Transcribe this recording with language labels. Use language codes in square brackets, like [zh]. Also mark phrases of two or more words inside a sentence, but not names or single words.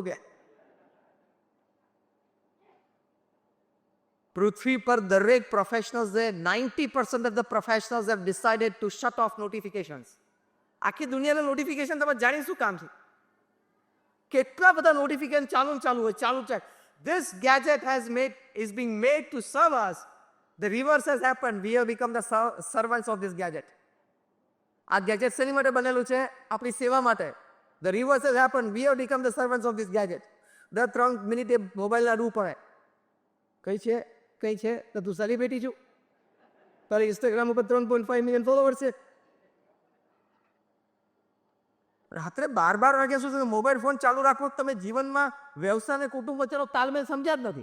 [gu] કે પૃથ્વી પર દરેક પ્રોફેશનલ્સ, [en] 90% of the professionals have decided to shut off notifications. [gu] આખી દુનિયાના નોટિફિકેશન તમે જાણી શું કામ છે? કેટલા બધા નોટિફિકેશન ચાલુ હોય, ચાલુ છે. [en] This gadget is being made to serve us. The reverse has happened. We have become the servants of this gadget. [gu] આ ગેજેટ શેની માટે બનેલું છે? આપણી સેવા માટે. [en] The reverse has happened. We have become the servants of this gadget. [gu] દર 3 મિનિટે મોબાઈલના રૂ પડે. કઈ છે તો તું સેલિબ્રિટી છું, તારે ઇન્સ્ટાગ્રામ ઉપર 3.5 [en] million followers [gu] છે. રાત્રે 12 વાગ્યા સુધી મોબાઈલ ફોન ચાલુ રાખવો, તમે જીવનમાં વ્યવસાય અને કુટુંબ વચ્ચેનો તાલમેલ સમજ્યા જ નથી.